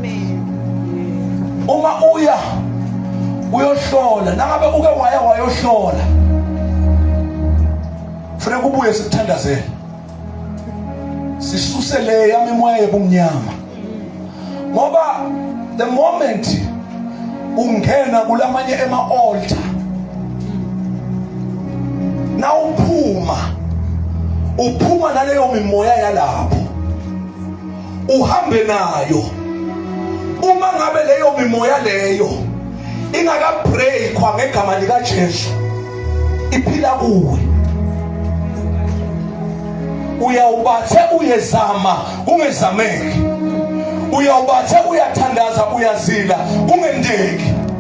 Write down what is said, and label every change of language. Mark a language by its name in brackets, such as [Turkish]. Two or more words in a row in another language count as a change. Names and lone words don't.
[Zulu] Uma uyohlola, nangabe uke wayohlola, kufanele ubuye sikuthandazele, sisuse le yamimoya yobumnyama. Ngoba [English] the moment [Zulu] ungena kulamanye ema-altar, na uphuma naleyo mimoya yalapho. uhambe nayo. Uma ngabe leyo mimoya leyo ingakabreakwa ngegama lika Jesu, iphila kuwe, uyawubathe uyezama ungezameki, uyawubathe uyathandaza uyazila kungendeki.